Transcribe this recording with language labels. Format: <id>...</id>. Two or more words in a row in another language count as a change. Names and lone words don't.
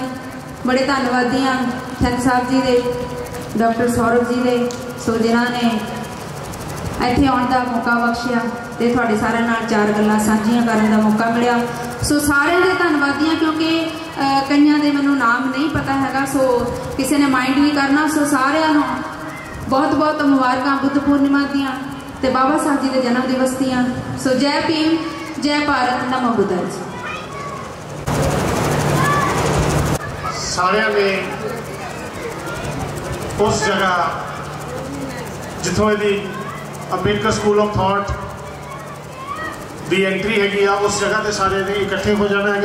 <pa>ਬੜੇ ਧੰਨਵਾਦੀ ਹਾਂ ਚੰਦ ਸਾਹਬ ਜੀ ਦੇ, ਡਾਕਟਰ ਸੌਰਭ ਜੀ ਦੇ, ਸੋ ਜਿਨ੍ਹਾਂ ਨੇ ਇੱਥੇ ਆਨੇ ਕਾ ਮੌਕਾ ਬਖ਼ਸ਼ਿਆ ਤਾਂ ਥੋੜ੍ਹੇ ਸਾਰੇ ਨਾਲ ਚਾਰ ਗੱਲਾਂ ਸਾਂਝੀਆਂ ਕਰਨ ਕਾ ਮੌਕਾ ਮਿਲਿਆ। ਸੋ ਸਾਰੇ ਦੇ ਧੰਨਵਾਦੀ ਹਾਂ, ਕਿਉਂਕਿ ਕਈਆਂ ਦੇ ਮੈਨੂੰ ਨਾਮ ਨਹੀਂ ਪਤਾ ਹੈਗਾ, ਸੋ ਕਿਸੀ ਨੇ ਮਾਈਂਡ ਨਹੀਂ ਕਰਨਾ। ਸੋ ਸਾਰਿਆਂ ਨੂੰ ਬਹੁਤ ਬਹੁਤ ਮੁਬਾਰਕਾਂ ਬੁੱਧ ਪੂਰਨਿਮਾ ਦੀਆਂ ਤੇ ਬਾਬਾ ਸਾਹਬ ਜੀ ਕੇ ਜਨਮ ਦਿਵਸ ਦੀਆਂ।</pa> <hi>सो जय भीम, जय भारत,</hi> <sa>नमो बुद्धाय।</sa> <pa>ਸਾਰਿਆਂ ਨੇ ਉਸ ਜਗ੍ਹਾ ਜਿੱਥੋਂ ਯਦਿ ਅੰਬੇਡਕਰ ਸਕੂਲ ਆਫ਼ ਥੌਟ ਕੀ ਐਂਟਰੀ ਹੈਗੀ ਆ, ਉਸ ਜਗ੍ਹਾ ਸੇ ਸਾਰੇ ਨੇ ਇਕੱਠੇ ਹੋ ਜਾਣਾ ਹੈ।</pa>